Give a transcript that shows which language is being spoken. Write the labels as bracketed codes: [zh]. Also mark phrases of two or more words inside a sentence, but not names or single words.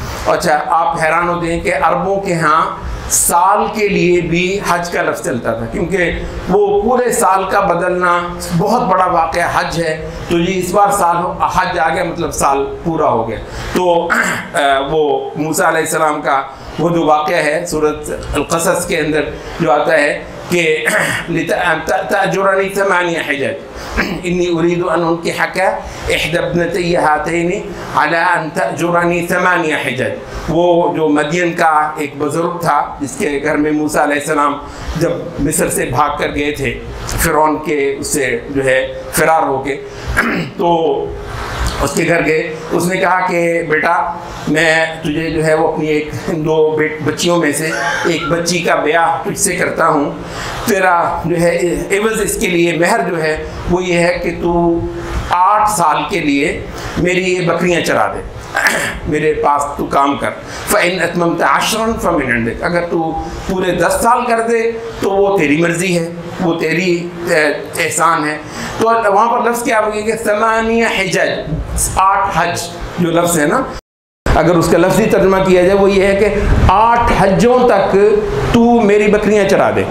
[ur] اچھا آپ حیران ہوتے ہیں کہ عربوں کے یہاں سال کے لیے بھی حج کا لفظ چلتا تھا، کیونکہ وہ پورے سال کا بدلنا بہت بڑا واقعہ حج ہے. تو یہ اس بار سال حج آ گیا، مطلب سال پورا ہو گیا. تو وہ موسیٰ علیہ السلام کا وہ جو واقعہ ہے سورۃ القصص کے اندر جو آتا ہے کہ [ar] تأجرني ثماني حجج إني أريد أن أنكحك إحدى ابنتي هاتين على أن تأجرني ثماني حجج. [ur] وہ جو مدین کا ایک بزرگ تھا جس کے گھر میں موسیٰ علیہ السلام جب مصر سے بھاگ کر گئے تھے فرعون کے اس سے جو ہے فرار ہو کے، تو اس کے گھر گئے. اس نے کہا کہ بیٹا میں تجھے جو ہے وہ اپنی ایک دو بچیوں میں سے ایک بچی کا بیاہ تجھ سے کرتا ہوں. تیرا جو ہے عوض اس کے لیے مہر جو ہے وہ یہ ہے کہ تو 8 سال کے لیے میری یہ بکریاں چرا دے، میرے پاس تو کام کر. [ar] فإن أتممت عشرا فمن عندك, [ur] اگر تو پورے 10 سال کر دے تو وہ تیری مرضی ہے، وہ تیری احسان ہے. تو وہاں پر لفظ کیا ہوگا کہ [ar] ثماني حجج, [ur] 8 حج جو لفظ ہے نا، اگر اس کا لفظی ترجمہ کیا جائے وہ یہ ہے کہ 8 حجوں تک تو میری بکریاں چرا دے.